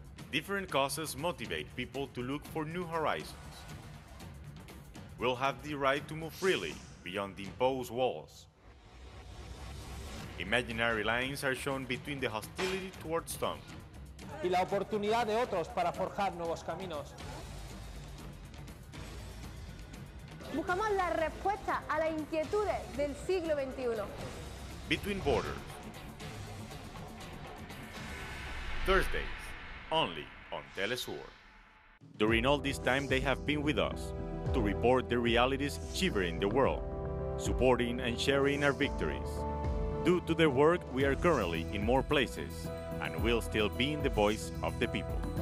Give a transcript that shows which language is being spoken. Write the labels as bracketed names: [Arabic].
[English] Different causes motivate people to look for new horizons. We'll have the right to move freely beyond the imposed walls. Imaginary lines are shown between the hostility towards some. [Spanish] Y la oportunidad de otros para forjar nuevos caminos. Buscamos la respuesta a las inquietudes del siglo XXI. [English] Between borders. Thursdays, only on teleSUR. During all this time they have been with us to report the realities shivering the world, supporting and sharing our victories. Due to their work, we are currently in more places and will still be in the voice of the people.